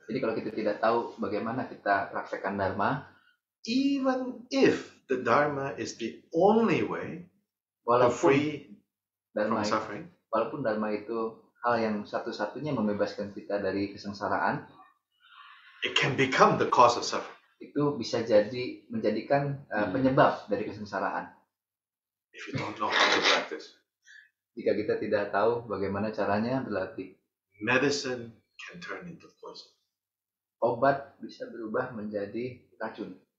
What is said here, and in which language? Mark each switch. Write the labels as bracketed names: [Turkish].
[Indonesian] jadi kalau kita tidak tahu bagaimana kita praktekkan Dharma, [English] even if the Dharma is the only way to [Indonesian] walaupun [English] free [Indonesian] Dharma, [English] from suffering, [Indonesian] walaupun Dharma itu hal yang satu-satunya membebaskan kita dari kesengsaraan, [English] it can become the cause of suffering. [Indonesian] itu bisa menjadikan penyebab dari kesengsaraan. [English] If you don't know how to practice, [Indonesian] Jika kita tidak tahu bagaimana caranya berlatih, [English] medicine can turn into poison. [Indonesian] obat bisa berubah menjadi racun.